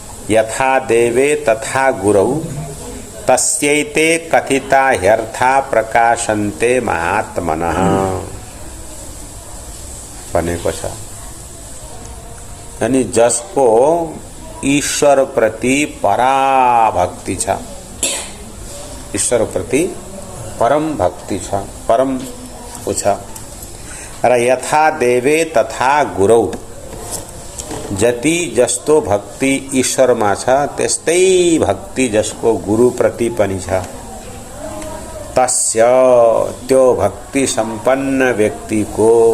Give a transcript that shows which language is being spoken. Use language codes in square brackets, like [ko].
[sa] यथा देवे तथा गुरौ तस्यैते कथिता ह्यर्था प्रकाशन्ते महात्मनः [ne] भनेको छ। यानी जसको ईश्वर प्रति पराभक्ति छ, ईश्वर प्रति परम भक्ति छ, परम छ। र [sa] यथा देवे तथा गुरौ [ne] जति जस्तो भक्ति ईश्वरमा छ त्यस्तै भक्ति जसको गुरु प्रति पनि छ, तस्य त्यो भक्ति सम्पन्न व्यक्तिको